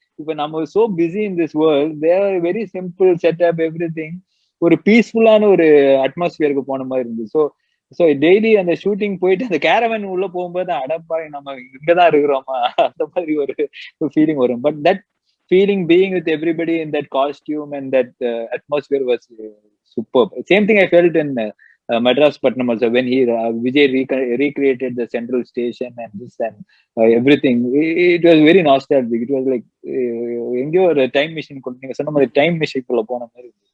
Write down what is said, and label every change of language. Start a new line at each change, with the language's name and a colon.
Tamil: இப்ப நம்ம
English: so busy in this world, they are very simple setup, everything
Tamil: ஒரு பீஸ்ஃபுல்லான ஒரு அட்மாஸ்பியருக்கு போன மாதிரி இருந்துச்சு. ஸோ டெய்லி அந்த ஷூட்டிங் போயிட்டு அந்த கேரவன் உள்ள போகும்போது அடப்பா நம்ம இங்கதான் இருக்கிறோமா அந்த மாதிரி ஒரு ஃபீலிங் வரும்.
English: But that feeling being with everybody in that costume and that atmosphere was super. Same thing I felt in Madras Patnam also, when Vijay recreated the central station and this and everything. It was very nostalgic.
Tamil: It was like எங்கேயோ ஒரு time machine நீங்க சொன்ன மாதிரி time மிஷின்குள்ள போன மாதிரி.